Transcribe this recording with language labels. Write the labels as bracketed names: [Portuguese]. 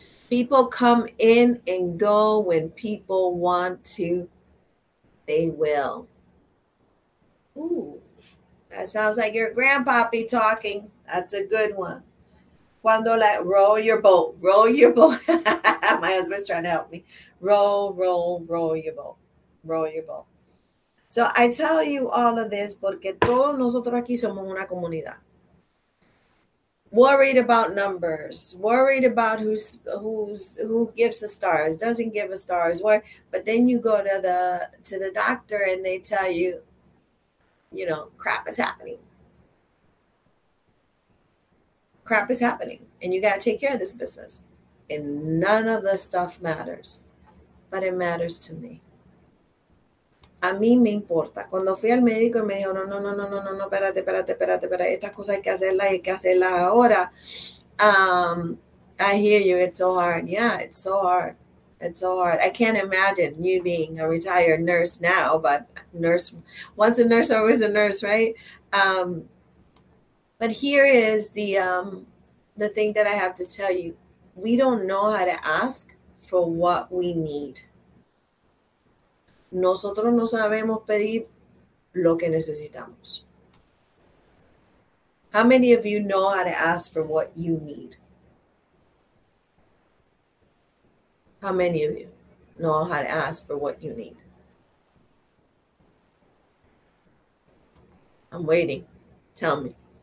[English] People come in and go when people want to. They will. Ooh, that sounds like your grandpappy talking. That's a good one. Cuando row your boat. Row your boat. My husband's trying to help me. Row your boat. Row your boat. So I tell you all of this [Spanish] porque todos nosotros aquí somos una comunidad. [English] Worried about numbers, worried about who gives the stars, doesn't give a stars, but then you go to the doctor and they tell you, crap is happening. Crap is happening, and you got to take care of this business. And none of the stuff matters, but it matters to me. [Spanish] A mí me importa. Cuando fui al médico y me dijo, no, espérate, estas cosas hay que hacerlas ahora. [English] I hear you. It's so hard. Yeah, it's so hard. It's so hard. I can't imagine you being a retired nurse now, but once a nurse, always a nurse, right? But here is the thing that I have to tell you. We don't know how to ask for what we need. [Spanish] Nosotros no sabemos pedir lo que necesitamos. [English] How many of you know how to ask for what you need? How many of you know how to ask for what you need? I'm waiting. Tell me.